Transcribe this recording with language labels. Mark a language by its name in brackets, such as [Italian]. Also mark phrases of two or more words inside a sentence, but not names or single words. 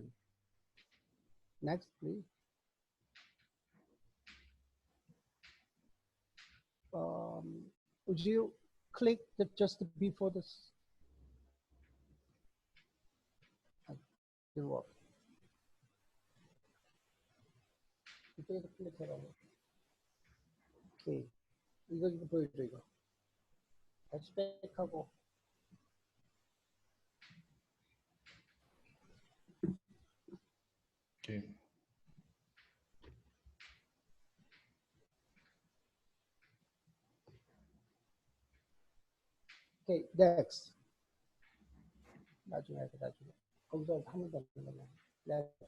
[English] Next, please. Would you click just before this? work. [Korean] 이쪽에서 클릭해라고. 오케이. 이거 보여줘, 이거. 다시 백하고. [English] Okay. Okay, next. [Korean] 나중에. 거기서 한 번 더 하는 거냐. [English] Next. [Portuguese] Davi, desculpa, [English] Next, please. [Portuguese] compartilha a tela, Davi. [English] Next. Next. Next.